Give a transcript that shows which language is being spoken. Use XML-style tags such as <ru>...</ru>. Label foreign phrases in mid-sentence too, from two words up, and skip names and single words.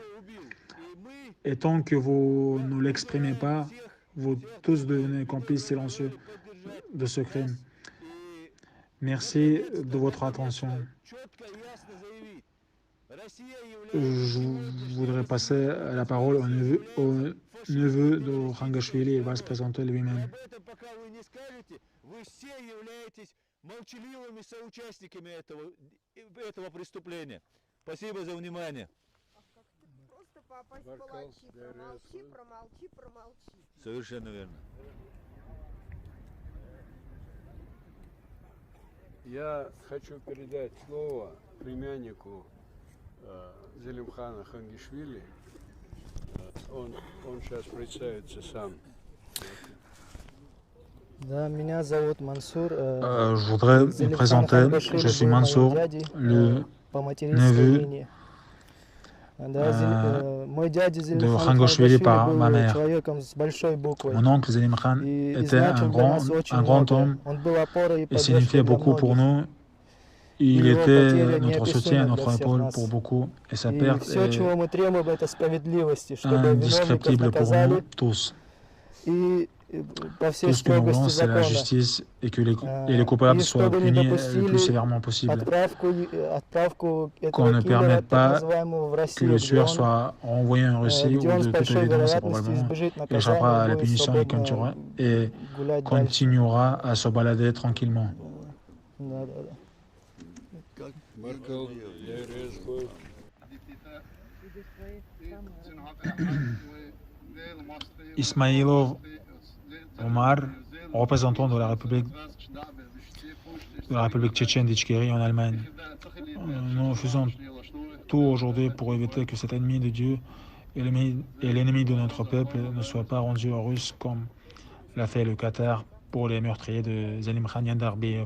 <fr>Et tant que vous ne l'exprimez pas, vous tous devenez complices silencieux de ce crime. Merci de votre attention. Je voudrais passer la parole au neveu de Khangashvili. Il va se présenter lui-même.</fr> <ru>Спасибо за внимание. Совершенно верно. Я хочу передать слово племяннику Зелимхана Хангишвили. Он сейчас представится сам.</ru> <fr>Je voudrais me présenter. Je suis Mansour, le neveu de Khangashvili par ma mère. Mon oncle Zelimkhan était un grand homme et signifiait beaucoup pour nous. Il</fr> <ru>его</ru> <fr>était</fr> <ru>потеря</ru> <fr>notre soutien,</fr> <ru>неописуема для</ru> <fr>notre</fr> <ru>всех</ru> <fr>épaule</fr> <ru>нас.</ru> <fr>pour beaucoup, et sa</fr> <ru>И</ru> <fr>perte</fr> <ru>все,</ru> <fr>est</fr> <ru>чего мы требуем, это справедливости, чтобы виновников</ru> <fr>indescriptible pour nous</fr> <ru>наказали</ru> <fr>tous.</fr> <ru>и по всей</ru> <fr>Tout ce que nous voulons,</fr> <ru>строгости</ru> <fr>c'est la</fr> <ru>закона.</ru> <fr>justice et que les</fr> <ru>И</ru> <fr>coupables soient</fr> <ru>чтобы не</ru> <fr>punis le plus</fr> <ru>допустили</ru> <fr>sévèrement possible.</fr> <ru>отправку</ru> <fr>Qu'on</fr> <ru>этого</ru> <fr>ne</fr> <ru>киллера,</ru> <fr>permette</fr> <ru>так</ru> <fr>pas</fr> <ru>называемого, в</ru> <fr>que</fr> <ru>Россию,</ru> <fr>le</fr> <ru>где</ru> <fr>tueur</fr> <ru>он,</ru> <fr>soit renvoyé en Russie</fr> <ru>где</ru> <fr>ou</fr> <ru>он</ru> <fr>de</fr> <ru>с</ru> <fr>toute</fr> <ru>большой</ru> <fr>évidence, et</fr> <ru>вероятностью</ru> <fr>probablement</fr> <ru>избежит</ru> <fr>il</fr> <ru>наказания</ru> <fr>échappera à</fr> <ru>и</ru> <fr>la</fr> <ru>будет</ru> <fr>punition et</fr> <ru>свободно гулять дальше.</ru> <fr>continuera à se balader tranquillement.</fr> <ru>Да, да, да. Марков, я резко.</ru> <fr>Ismailov Omar, représentant de la République tchétchène d'Ichkérie en Allemagne. Nous faisons tout aujourd'hui pour éviter que cet ennemi de Dieu et l'ennemi de notre peuple ne soit pas rendu aux Russes comme l'a fait le Qatar pour les meurtriers de Zelim Khan Yandarbiyev.</fr>